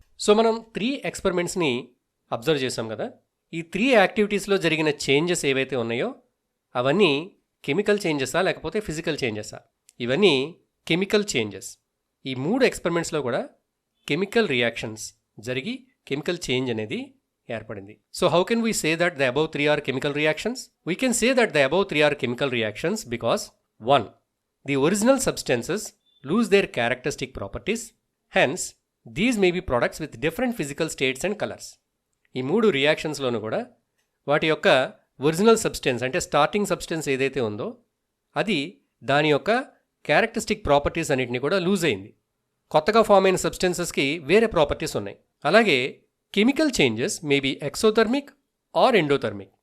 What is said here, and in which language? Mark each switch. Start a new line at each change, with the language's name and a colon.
Telugu: So మనం 3 ఎక్స్పెరిమెంట్స్ని observe చేసాం కదా. ఈ 3 యాక్టివిటీస్లో జరిగిన చేంజెస్ ఏవైతే ఉన్నాయో అవన్నీ కెమికల్ చేంజెసా లేకపోతే ఫిజికల్ చేంజెసా? ఇవన్నీ కెమికల్ చేంజెస్. ఈ 3 ఎక్స్పెరిమెంట్స్లో కూడా కెమికల్ రియాక్షన్స్ జరిగి కెమికల్ చేంజ్ అనేది ఏర్పడింది.
English: So how can we say that the above 3 are chemical reactions? We can say that the above 3 are chemical reactions because 1. The original substances lose their characteristic properties, hence these may be products with different physical states and colors.
Telugu: ఈ 3 రియాక్షన్స్లోనూ కూడా వాటి యొక్క original substance అంటే starting substance ఏదైతే ఉందో అది దాని యొక్క క్యారెక్టరిస్టిక్ ప్రాపర్టీస్ అన్నిటిని కూడా లూజ్ అయింది. కొత్తగా ఫామ్ అయిన సబ్స్టెన్సెస్కి వేరే ప్రాపర్టీస్ ఉన్నాయి. అలాగే
English: Chemical changes may be exothermic or endothermic.